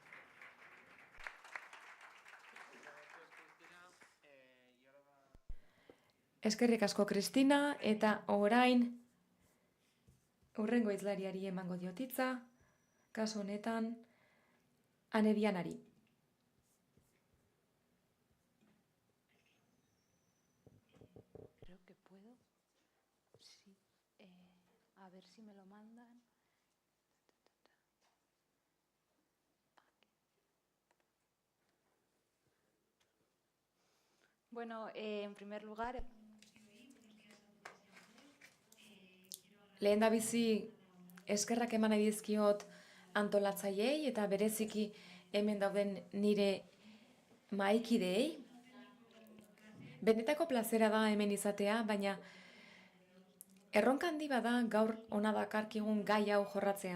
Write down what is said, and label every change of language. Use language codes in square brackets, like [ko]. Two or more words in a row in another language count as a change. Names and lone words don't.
[eu] Eskerrik asko, Kristina, eta orain hurrengo hizlariari emango diotitza, kasu honetan, Ane Dianari. [es] Creo que puedo. Sí. A ver si me lo mandan. Bueno, en primer lugar, [eu] Lehendabizi eskerrak eman nahi dizkiot antolatzaileei eta bereziki hemen dauden nire mahaikideei. Benetako plazera da hemen izatea, baina erronka handi bada gaur hona dakarkigun gai hau jorratzea.